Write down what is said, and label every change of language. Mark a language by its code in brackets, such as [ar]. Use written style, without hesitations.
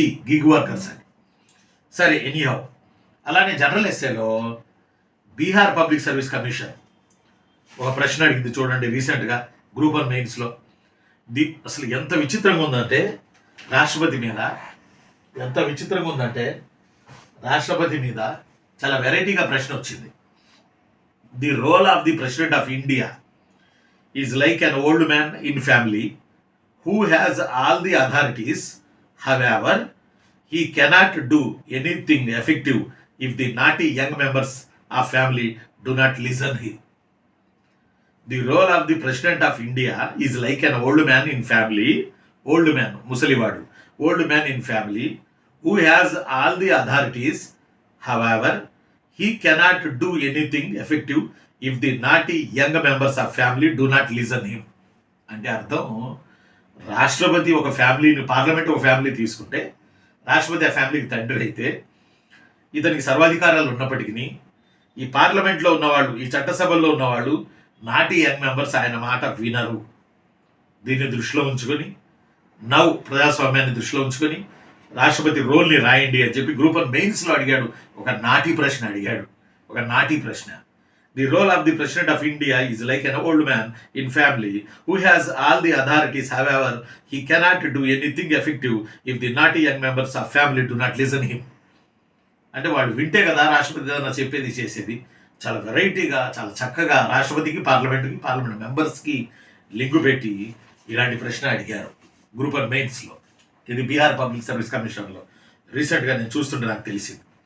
[te] Gig workers అని. సరే, anyhow, అలానే general ఎస్సేలో Bihar public service commission ఒక ప్రశ్న అడిగింది చూడండి రీసెంట్గా గ్రూప్ 1 మెయిన్స్లో. అసలు ఎంత విచిత్రంగా ఉందంటే రాష్ట్రపతి మీద, ఎంత విచిత్రంగా ఉందంటే రాష్ట్రపతి మీద చాలా వెరైటీగా ప్రశ్న వచ్చింది. [en] The role of the president of India is like an old man in family who has all the authorities, however, he cannot do anything effective if the naughty young members of family do not listen him. The role of the President of India is like an old man in family, old man, [te] Musalivadu, [en] old man in family, who has all the authorities, however, he cannot do anything effective if the naughty young members of family do not listen him. [te] అంటే అర్థం, రాష్ట్రపతి ఒక ఫ్యామిలీని, parliament ఒక family తీసుకుంటే రాష్ట్రపతి ఆ ఫ్యామిలీకి తండ్రి అయితే ఇతనికి సర్వాధికారాలు ఉన్నప్పటికీ ఈ పార్లమెంట్లో ఉన్నవాళ్ళు, ఈ చట్టసభల్లో ఉన్నవాళ్ళు [en] naughty young members [te] ఆయన మాట వినరు. దీన్ని దృష్టిలో ఉంచుకొని ప్రజాస్వామ్యాన్ని దృష్టిలో ఉంచుకొని రాష్ట్రపతి రోల్ని రాయండి అని చెప్పి గ్రూప్ 1 మెయిన్స్లో అడిగాడు. ఒక నాటి ప్రశ్న అడిగాడు, ఒక నాటి ప్రశ్న. [en] The role of the President of India is like an old man in family who has all the authorities, however, he cannot do anything effective if the naughty young members of family do not listen him. [te] అంటే వాళ్ళు వింటే కదా రాష్ట్రపతి ఏదైనా చెప్పేది చేసేది. చాలా వెరైటీగా, చాలా చక్కగా రాష్ట్రపతికి, పార్లమెంట్కి, పార్లమెంట్ మెంబర్స్కి లింకు పెట్టి ఇలాంటి ప్రశ్న అడిగారు గ్రూప్ 1 మెయిన్స్లో. ఇది బీహార్ పబ్లిక్ సర్వీస్ కమిషన్లో రీసెంట్గా నేను చూస్తుంటే నాకు తెలిసింది.